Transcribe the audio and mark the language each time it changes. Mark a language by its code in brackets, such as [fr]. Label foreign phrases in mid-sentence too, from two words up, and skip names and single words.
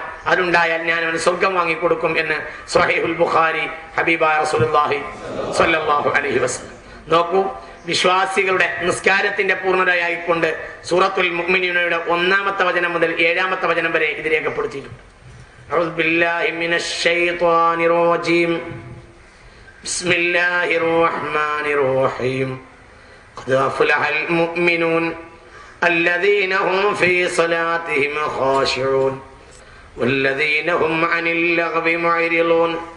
[ml] അതുണ്ടായാൽ ഞാൻ അവന് സ്വർഗം വാങ്ങിക്കൊടുക്കും എന്ന് സ്വഹീഹുൽ ബുഖാരി ഹബീബായ റസൂലുള്ളാഹി [ar] صلى الله عليه وسلم. [ml] നോക്കൂ, വിശ്വാസികളുടെ നിസ്കാരത്തിന്റെ പൂർണ്ണതയായിക്കൊണ്ട് സൂറത്തുൽ മുഅ്മിനൂനയുടെ 1-ാമത്തെ വചനം മുതൽ 7-ാമത്തെ വചനം വരെ ഇത് രേഖപ്പെടുത്തിയിട്ടുണ്ട്. [ar] أعوذ بالله من الشيطان الرجيم بسم الله الرحمن الرحيم قد أفلح المؤمنون الذين هم في صلاتهم خاشعون والذين هم عن اللغو معرضون